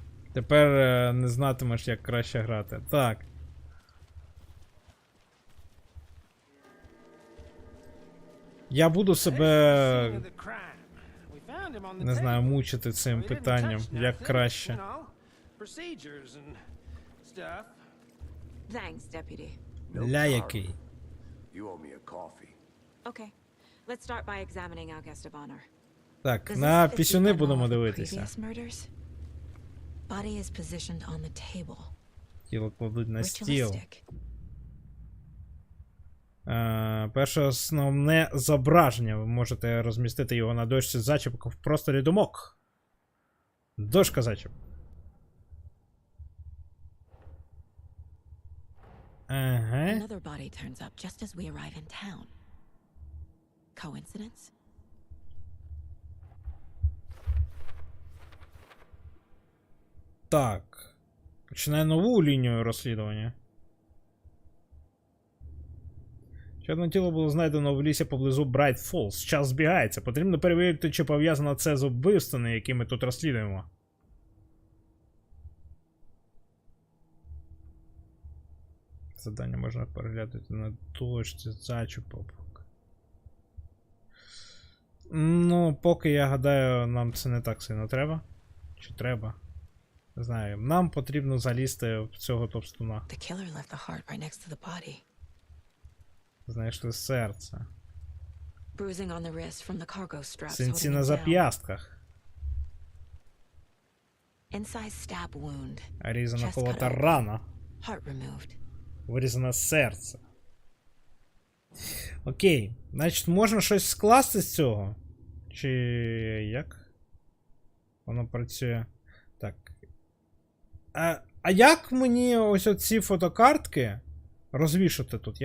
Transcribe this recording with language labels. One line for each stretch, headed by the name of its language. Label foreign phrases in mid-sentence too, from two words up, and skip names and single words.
Ukrainian: Тепер не знатимеш, як краще грати. Так. Я буду себе, не знаю, мучити цим питанням, як краще.
English: Thanks, deputy.
Ukrainian: Ля який.
English: You owe me a coffee. Okay, let's start by examining our guest of honor.
Ukrainian: Так,
English: Does
Ukrainian: на
English: this fit the
Ukrainian: пісюни
English: MO
Ukrainian: будемо
English: of the
Ukrainian: дивитися.
English: previous murders? Body is positioned on the table.
Ukrainian: Тіло кладуть на стіл.
English: Ritualistic.
Ukrainian: Перше основне зображення. Ви можете розмістити його на дошці зачіпок в просторі думок. Дошка зачіпок. Ага.
English: Another body turns up just as we arrive in town. Coincidence?
Ukrainian: Так. Починає нову лінію розслідування. Ще одне тіло було знайдено в лісі поблизу Брайт Фоллс. Час збігається. Потрібно перевірити, чи пов'язано це з вбивствами, які ми тут розслідуємо. Завдання можна переглядати на точці зачіпок. Ну, поки я гадаю, нам це не так сильно треба. Чи треба? Не знаю. Нам потрібно залізти в цього товстуна.
English: The killer left the heart right next to the body.
Ukrainian: Знайшли серце.
English: Bruising on the wrist from the cargo straps
Ukrainian: Синці
English: holding
Ukrainian: на
English: it down.
Ukrainian: зап'ястках.
English: Incise stab wound.
Ukrainian: Різана
English: Chest
Ukrainian: колота
English: cut open.
Ukrainian: рана.
English: Heart removed.
Ukrainian: Вирізане серце. Окей. Значить, можна щось скласти з цього? Чи як? Воно працює. Так. А як мені ось оці фотокартки розвішати тут?